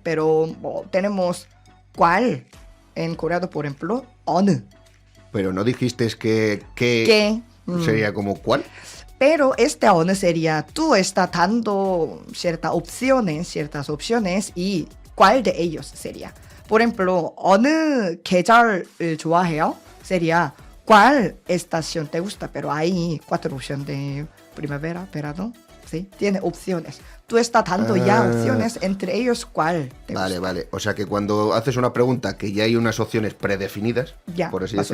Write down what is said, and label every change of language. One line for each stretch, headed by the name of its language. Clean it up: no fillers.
Spanish: Pero tenemos ¿cuál? En coreano, por ejemplo, 어느. Pero no dijiste que ¿Qué? sería como cuál. Pero este 어느 sería, tú estás dando ciertas opciones y ¿cuál de ellos sería? Por ejemplo,
Korean: 어느 계절을 좋아해요?
Spanish: Sería, ¿cuál estación te gusta? Pero hay 4 opciones de primavera, verano, ¿sí? Tiene opciones. Tú estás dando ya opciones, entre ellos, ¿cuál te gusta? Vale. O sea que cuando haces una pregunta que ya hay unas opciones predefinidas, Ya, por así más o